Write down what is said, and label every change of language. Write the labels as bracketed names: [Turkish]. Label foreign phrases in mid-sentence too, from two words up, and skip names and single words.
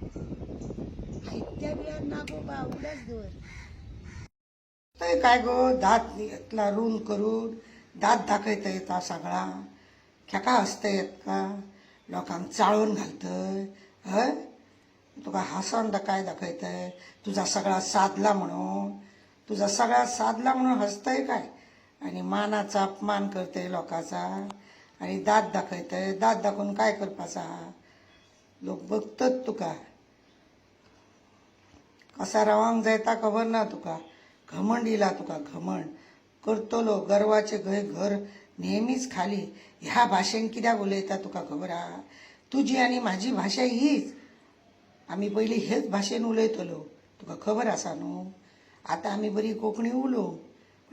[Konkani] आयत्या बिळार नागोबा उगडाच दवर थंय काय गो दात इतला रून करून दात दाखयता येता सगळा खेका हसता येत का लोकांक चाळून घालतय हय तुका हांसोन काय दाखयतय तुझा सगळा साधला म्हणून तुझा सगळा साधला म्हणून हसतय काय आणि मानाचा अपमान करतय लोकांचा आणि दात दाखयतय दात दाखवून काय करपाचा लोक बघतत तुका कसा रावंक जायता खबर ना तुका घमंड इला तुका घमंड करतलो [Marathi] गर्वाचे घर नेहमीच खाली [Konkani] ह्या भाशेन कित्याक उलयता तुका खबर आहा तुजी आणि माझी भाषा हीच आम्ही पयलीं हेच भाशेन उलयतलो तुका खबर आसा न्हू आता आम्ही बरी कोंकणी उलोव पण